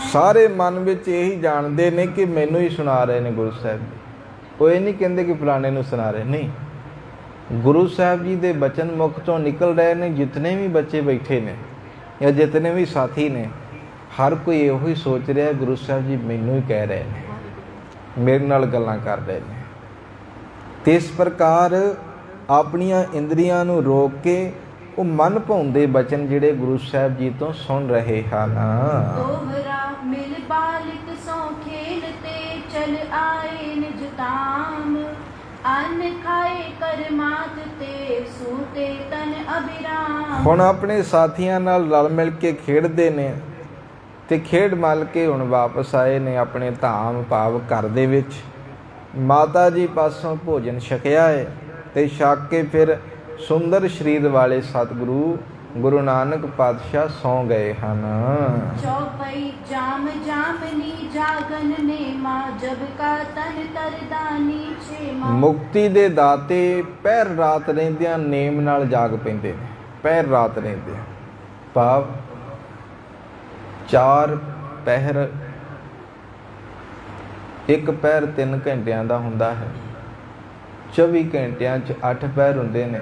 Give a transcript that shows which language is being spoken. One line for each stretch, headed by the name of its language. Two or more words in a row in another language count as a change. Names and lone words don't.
Punjabi: ਸਾਰੇ ਮਨ ਵਿੱਚ ਇਹੀ ਜਾਣਦੇ ਨੇ ਕਿ ਮੈਨੂੰ ਹੀ ਸੁਣਾ ਰਹੇ ਨੇ ਗੁਰੂ ਸਾਹਿਬ ਜੀ। ਉਹ ਇਹ ਨਹੀਂ ਕਹਿੰਦੇ ਕਿ ਫਲਾਣੇ ਨੂੰ ਸੁਣਾ ਰਹੇ, ਨਹੀਂ, ਗੁਰੂ ਸਾਹਿਬ ਜੀ ਦੇ ਬਚਨ ਮੁਖ ਤੋਂ ਨਿਕਲ ਰਹੇ ਨੇ। ਜਿਤਨੇ ਵੀ ਬੱਚੇ ਬੈਠੇ ਨੇ ਜਾਂ ਜਿਤਨੇ ਵੀ ਸਾਥੀ ਨੇ, ਹਰ ਕੋਈ ਇਹੋ ਹੀ ਸੋਚ ਰਿਹਾ ਗੁਰੂ ਸਾਹਿਬ ਜੀ ਮੈਨੂੰ ਹੀ ਕਹਿ ਰਹੇ ਨੇ, ਮੇਰੇ ਨਾਲ ਗੱਲਾਂ ਕਰ ਰਹੇ ਨੇ। ਤੇ ਇਸ ਪ੍ਰਕਾਰ ਆਪਣੀਆਂ ਇੰਦਰੀਆਂ ਨੂੰ ਰੋਕ ਕੇ ਉਹ ਮਨ ਭਾਉਂਦੇ ਬਚਨ ਜਿਹੜੇ ਗੁਰੂ ਸਾਹਿਬ ਜੀ ਤੋਂ ਸੁਣ ਰਹੇ ਹਨ।
Braj: दोहरा मिल बालिक सो खेलते चल आए निज धाम, अन्न खाए कर मात ते सूते तन अभिराम।
Punjabi: ਹੁਣ ਆਪਣੇ ਸਾਥੀਆਂ ਨਾਲ ਰਲ ਮਿਲ ਕੇ ਖੇਡਦੇ ਨੇ ਤੇ ਖੇਡ ਮਲ ਕੇ ਹੁਣ ਵਾਪਸ ਆਏ ਨੇ ਆਪਣੇ ਧਾਮ ਭਾਵ ਘਰ ਦੇ ਵਿੱਚ। ਮਾਤਾ ਜੀ ਪਾਸੋਂ ਭੋਜਨ ਛਕਿਆ ਹੈ ਤੇ ਛਕ ਕੇ ਫਿਰ ਸੁੰਦਰ ਸਰੀਰ ਵਾਲੇ ਸਤਿਗੁਰੂ ਗੁਰੂ ਨਾਨਕ ਪਾਤਸ਼ਾਹ ਸੌਂ ਗਏ ਹਨ।
Braj: चौपई जाम जामनी जागन नेमा, जब का तन तरदानी छेमा।
Punjabi: ਮੁਕਤੀ ਦੇ ਦਾਤੇ ਪਹਿਰ ਰਾਤ ਰਹਿੰਦਿਆਂ ਨੇਮ ਨਾਲ ਜਾਗ ਪੈਂਦੇ ਨੇ। ਪਹਿਰ ਰਾਤ ਰਹਿੰਦੇ ਭਾਵ 4 ਪਹਿਰ, ਇੱਕ ਪਹਿਰ 3 ਘੰਟਿਆਂ ਦਾ ਹੁੰਦਾ ਹੈ। 24 ਘੰਟਿਆਂ 'ਚ 8 ਪਹਿਰ ਹੁੰਦੇ ਨੇ।